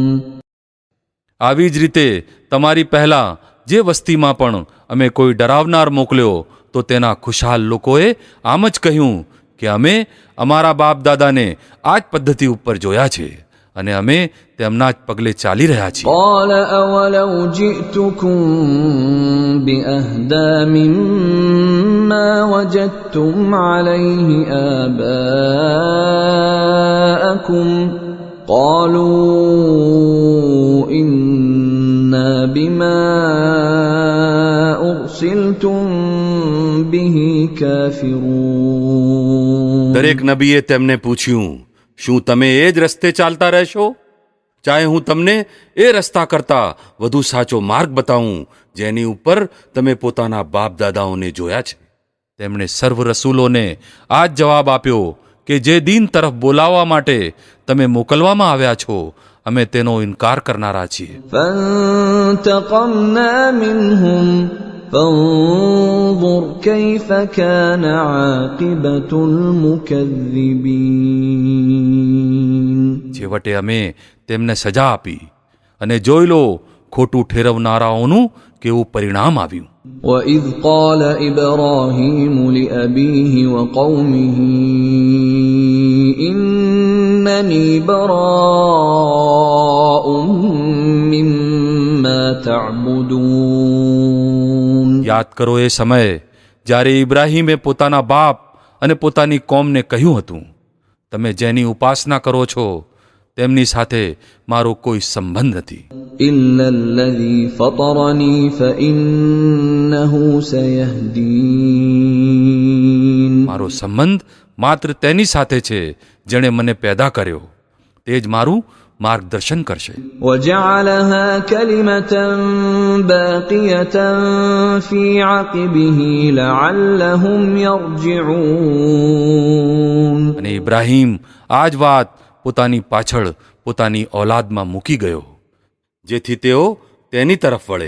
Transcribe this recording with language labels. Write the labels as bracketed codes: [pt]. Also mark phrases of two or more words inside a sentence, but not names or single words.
[gu] આવી જ રીતે તમારી પહેલા જે વસ્તીમાં પણ અમે કોઈ ડરાવનાર મોકલ્યો તો તેના ખુશાલ લોકોએ આમ જ કહ્યું કે અમે અમારા બાપ દાદાને આ જ પદ્ધતિ ઉપર જોયા છે અને અમે તેમના જ પગલે ચાલી રહ્યા છીએ. [ar] قَالَ أَوَلَوْ جِئْتُكُم بِأَهْدَىٰ مِمَّا وَجَدتُّمْ عَلَيْهِ آبَاءَكُمْ قَالُوا إِنَّا بِمَا أُرْسِلْتُم بِهِ كَافِرُونَ. [gu] દરેક નબીએ તેમને પૂછ્યું, શું તમે એ જ રસ્તે ચાલતા રહેશો? ચાહે હું તમને એ રસ્તા કરતા વધુ સાચો માર્ગ બતાવું જેની ઉપર તમે પોતાના બાપ દાદાઓને જોયા છે. તેમણે સર્વ રસૂલોને આ જ જવાબ આપ્યો કે જે દીન તરફ બોલાવવા માટે તમે મોકલવામાં આવ્યા છો, અમે તેનો ઇનકાર કરનારા છીએ. [ar] فانتقمنا منهم فانظر كيف كان عاقبة المكذبين. [gu] છેવટે અમે તેમને સજા આપી અને જોઈ લો ખોટું ઠેરવનારાઓનું કેવું પરિણામ આવ્યું. [ar] وإذ قال إبراهيم لأبيه وقومه إنني براء مما تعبدون. [gu] યાદ કરો એ સમયે જ્યારે ઇબ્રાહીમે પોતાના બાપ અને પોતાની કોમને કહ્યું હતું, તમે જેની ઉપાસના કરો છો તેમની સાથે મારો કોઈ સંબંધ નથી. [ar] إلا الذي فطرني فإنه سيهدين. [gu] મારો સંબંધ માત્ર તેની સાથે છે જેણે મને પેદા કર્યો, તે જ મારું માર્ગદર્શન કરશે. [ar] وجعلها كلمة باقية في عقبه لعلهم يرجعون. [gu] અને ઇબ્રાહીમ આ જ વાત પોતાની પાછળ પોતાની ઔલાદમાં મૂકી ગયો, જેથી તેઓ તેની તરફ વળે.